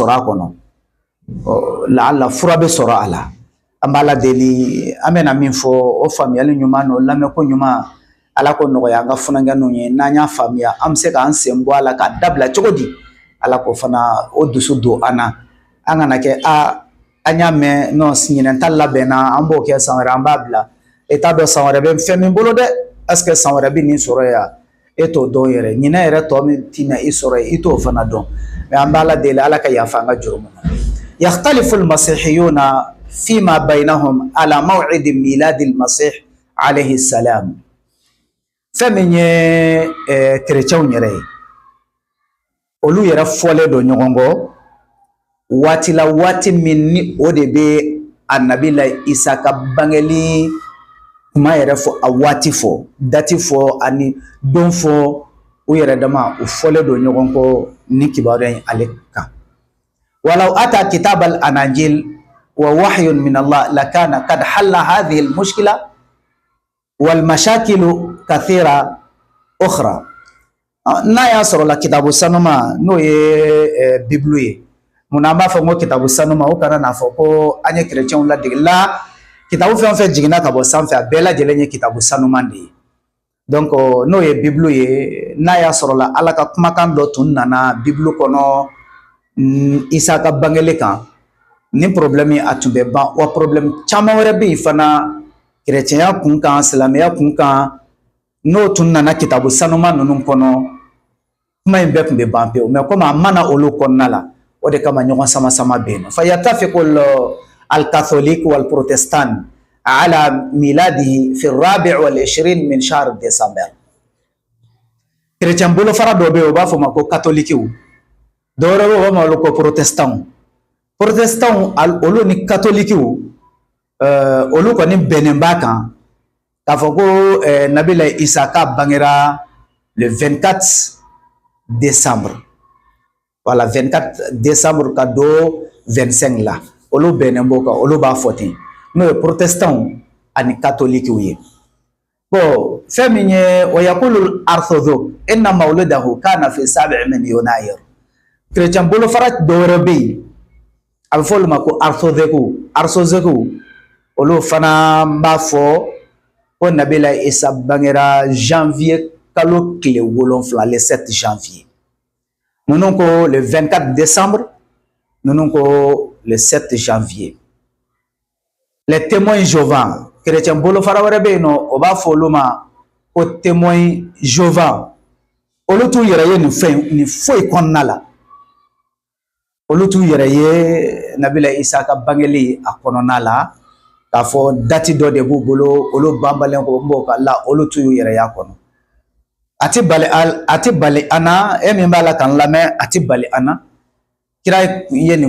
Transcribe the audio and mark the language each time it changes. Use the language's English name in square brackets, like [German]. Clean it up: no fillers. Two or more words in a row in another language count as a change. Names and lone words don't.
[Bambara] sɔrɔ a kɔnɔ la fura be sɔrɔ a la an b'a la deli an bɛna min fɔ o faamuyali ɲuman no lamɛn ko ɲuman ala ko nɔgɔya an ka funangɛninw ye n'an y'a faamuya an bɛ se k'an sen bɔ a la k'a dabila cogo di ala ko fana o dusu don an na an kana kɛ an y'a mɛn ɲinɛn ta labɛnna an b'o kɛ san wɛrɛ an b'a bila e t'a dɔn san wɛrɛ bɛ fɛn min bolo dɛ [French] est-ce que [Bambara] san wɛrɛ bɛ nin sɔrɔ yan e t'o dɔn yɛrɛ ɲinɛn yɛrɛ tɔ min tɛna i sɔrɔ i t'o fana dɔn mais an b'a la deli ala ka yafa an ka jurumu na [Arabic] يختلف المسيحيون فيما بينهم على موعد ميلاد المسيح عليه السلام فمن كريتشاو نيري [Bambara] olu yɛrɛ fɔlen don ɲɔgɔn kɔ waati la waati min ni o de bɛ a nabila Isa ka bangeli kuma yɛrɛ fɔ a waati fɔ dati fɔ ani don fɔ u yɛrɛ dama u fɔlen don ɲɔgɔn kɔ ni kibaruya in ale kan [Arabic] ولو أتى كتاب الأناجيل ووحي من الله لكن قد حل هذه المشكلة والمشاكل كثيرة أخرى [Bambara] n'a y'a sɔrɔ la kitabu sanuma n'o ye Bible ye munna an b'a fɔ ko kitabu sanuma o kana n'a fɔ ko an ye chrétienw ladege la kitabu fɛn o fɛn jiginna ka bɔ sanfɛ a bɛɛ lajɛlen ye kitabu sanuman de ye donc n'o ye Bible ye n'a y'a sɔrɔ la Ala ka kumakan dɔ tun nana Bible kɔnɔ Isa ka bangeli kan ni problème a tun bɛ ban wa problème caman wɛrɛ bɛ yen fana chrétienya kun kan silamɛya kun kan n'o tun nana kitabu sanuma ninnu kɔnɔ kuma in bɛɛ tun bɛ ban pewu [French] mais comme [Bambara] a mana olu kɔnɔna la o de kama ɲɔgɔn sama sama bɛ yen nɔ [Arabic] فيتفق الكاثوليك والبروتستانت على ميلاده في الرابع و20 من شهر ديسمبر [Bambara] chrétien bolofara dɔ bɛ yen o b'a fɔ ma ko catholique dɔwɛrɛ bɛ yen o b'a fɔ ko protestant olu ni catholique olu kɔni bɛnnen b'a kan k'a fɔ ko nabila Isa ka bangera [French] le 24 décembre voilà 24 décembre [Bambara] ka do 25 la olu bɛnnen b'o kan olu b'a fɔ ten n'o ye protestant ani catholique ye bon fɛn min ye [Arabic] ويقول الأرثوذكس إن مولده كان في 7 من يناير [Bambara] chrétien bolofara dɔwɛrɛ bɛ yen a bɛ fɔ olu ma ko orthodoxe olu fana b'a fɔ ko nabila Isa bangera janvier kalo tile 7 [French] le 7 janvier [Bambara] ninnu ko [French] le 24 décembre [Bambara] ninnu ko [French] le 7 janvier [Bambara] les témoins Jéhovah chrétien bolofara wɛrɛ bɛ yen nɔ o b'a fɔ olu ma ko témoins Jéhovah olu t'u yɛrɛ ye nin foyi kɔnɔna la olu t'u yɛrɛ ye nabila Isa ka bangeli a kɔnɔna la k'a fɔ dati dɔ de b'u bolo olu banbalen ko n b'o ka la olu t'u yɛrɛ y'a kɔnɔ a ti bali ana e min b'a la k'an lamɛn a ti bali ana kira ye nin